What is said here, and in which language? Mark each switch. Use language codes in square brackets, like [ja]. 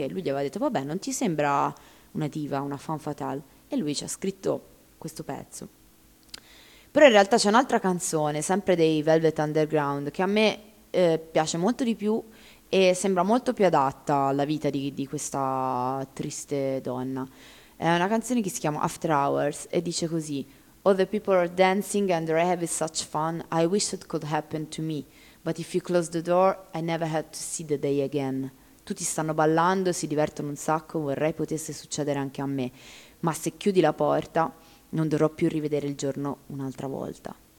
[it] E lui gli aveva detto, vabbè, non ti sembra una diva, una Femme Fatale, e lui ci ha scritto questo pezzo. Però in realtà c'è un'altra canzone, sempre dei Velvet Underground, che a me piace molto di più e sembra molto più adatta alla vita di questa triste donna. È una canzone che si chiama After Hours e dice così: [en] All the people are dancing and they're having such fun, I wish it could happen to me, but if you close the door, I never had to see the day again. [it] Tutti stanno ballando, si divertono un sacco, vorrei potesse succedere anche a me. Ma se chiudi la porta, non dovrò più rivedere il giorno un'altra volta.